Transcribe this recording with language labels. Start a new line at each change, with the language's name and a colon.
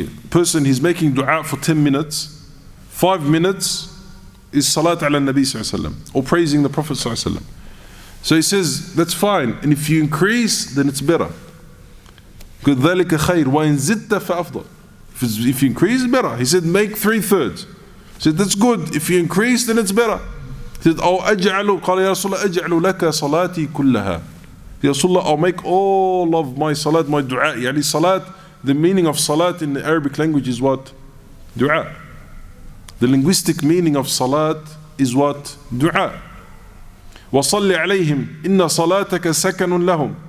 English: Person, he's making dua for 10 minutes. 5 minutes is salat ala nabi sallallahu alaihi wasallam, or praising the Prophet sallallahu alaihi wasallam. So he says, that's fine. And if you increase, then it's better.
Arabic: ذَلِكَ خَيْرٌ وَإِن زِدْتَ فَأَفْضَلٌ.
English: If you increase, it's better. He said, make 3/3. He said, that's good. If you increase, then it's better. He said,
Arabic: أَوْ أَجْعَلُ قَالَ يَا رَسُولَ أَجْعَلُ لَكَ صَلَاتِي كُلَّهَا.
English: Ya Rasulullah, I'll make all of my salat, my dua. Salat, the meaning of salat in the Arabic language is what? Dua. The linguistic meaning of salat is what?
Arabic: Dua. وَصَلِّ عَلَيْهِمْ إِنَّ صَلَاتَكَ سَكَنٌ لَهُمْ.